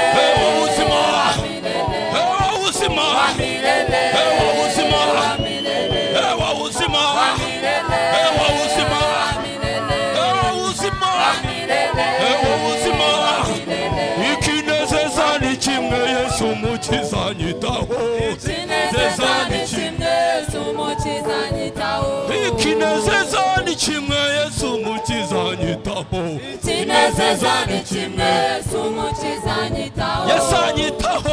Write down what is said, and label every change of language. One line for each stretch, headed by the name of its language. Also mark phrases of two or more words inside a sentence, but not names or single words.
Swahili: wa uzima wa milele. wa uzima wa milele. wa uzima wa milele. wa uzima wa milele. wa uzima wa milele. wa uzima wa milele. wa uzima
Rundi: ikinezeza ni kimwe Yesu mukiza nyitaho. Ikinezeza ni kimwe Yesu mukiza nyitaho. Ikinezeza ni kimwe Yesu mukiza nyitaho. Ikinezeza ni kimwe Yesu mukiza nyitaho. Yesu anyitaho.